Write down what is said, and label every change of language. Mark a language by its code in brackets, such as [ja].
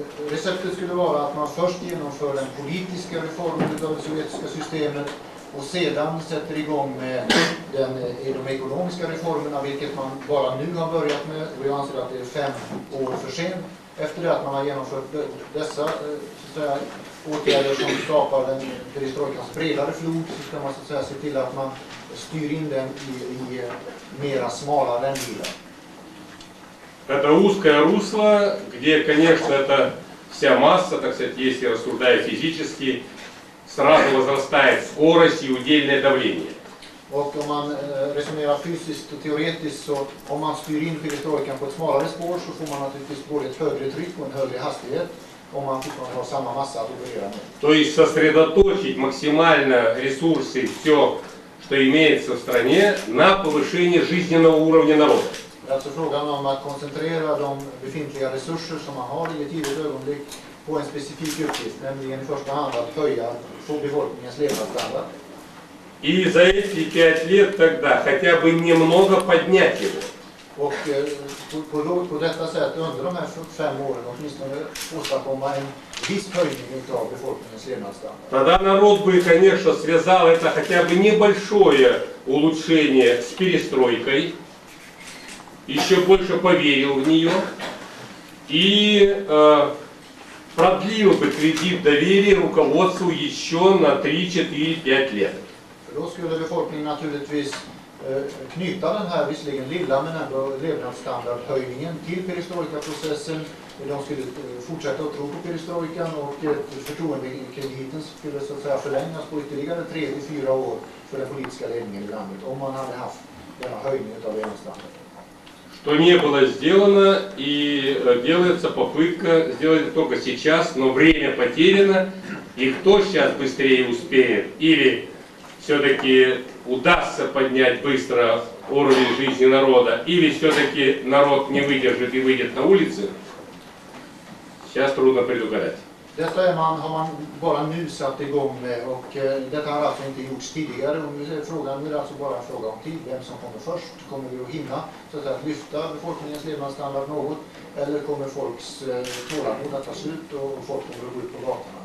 [sv] Receptet skulle vara att man först genomför den politiska reformen av det sovjetiska systemet och sedan sätter igång med de ekonomiska reformerna, vilket man bara nu har börjat med. Och jag anser att det är 5 år för sent. Efter det att man har genomfört dessa åtgärder som skapar den perestrojkans bredare flod, så ska man så att säga se till att man styr in den i mera smala rännbilar. [ru] Это узкое русло, где, конечно, это вся масса, так сказать, если рассуждая физически, сразу возрастает скорость и удельное давление. [sv] Och om man resonerar fysiskt och teoretiskt, så om man styr in perestrojkan på ett smalare spår så får man naturligtvis både ett högre tryck och en högre hastighet om man fortfarande har samma massa att operera med. [ru] То есть сосредоточить максимально ресурсы, все, что имеется в стране, на повышение жизненного уровня народа. [sv] Det är alltså frågan om att koncentrera de befintliga resurser som man har i ett givet ögonblick på en specifik uppgift, nämligen i första hand att höja befolkningens levnadsstandard. [ru] И за эти 5 лет тогда хотя бы немного поднять его. [sv] Och på detta sätt under de här 5 åren åtminstone åstadkomma en viss höjning av befolkningens levnadsstandard. [ru] Тогда народ бы, конечно, связал это хотя бы небольшое улучшение с перестройкой, еще больше поверил в нее и продлил бы кредит доверия руководству еще на 3, 4, 5 лет. [sv] Då skulle befolkningen naturligtvis knyta den här visserligen lilla men ändå levnadsstandardhöjningen till perestrojkaprocessen. De skulle fortsätta att tro på perestrojkan och förtroendekrediten skulle så att säga förlängas på ytterligare 3 till 4 år för den politiska ledningen i landet om man hade haft denna höjning av levnadsstandarden. [ru] Что не было сделано, и делается попытка сделать это только сейчас, но время потеряно, и кто сейчас быстрее успеет, или все-таки удастся поднять быстро уровень жизни народа, или все-таки народ не выдержит и выйдет на улицы, сейчас трудно предугадать. [sv] Detta har man bara nu satt igång med och detta har alltså inte gjorts tidigare. Och nu är frågan, nu är det alltså bara en fråga om tid, vem som kommer först. Kommer vi att hinna så att säga, lyfta befolkningens levnadsstandard något, eller kommer folks tålamod att ta slut och folk kommer att gå ut på gatorna?